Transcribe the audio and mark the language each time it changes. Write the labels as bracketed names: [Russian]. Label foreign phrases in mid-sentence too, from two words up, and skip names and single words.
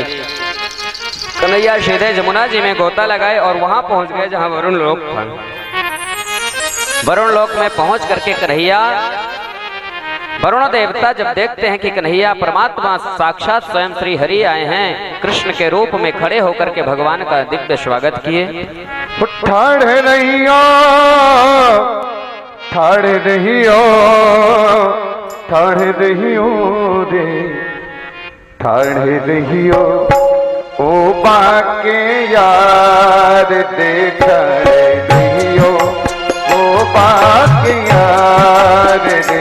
[Hindi] कन्हैया सीधे जमुना जी में गोता लगाए और वहां पहुंच गए जहां वरुण लोक था। वरुण लोक में पहुंच करके कन्हैया, वरुण देवता जब देखते हैं कि कन्हैया परमात्मा साक्षात स्वयं श्री हरि आए हैं, कृष्ण के रूप में खड़े होकर के भगवान का दिव्य स्वागत किए। [Braj] ठाड़े रहियो, ठाड़े रहियो, ठाड़े रहियो रे, ठाड़े रहियो ओ बाके यार दे, ठाड़े रहियो ओ बाके यार दे,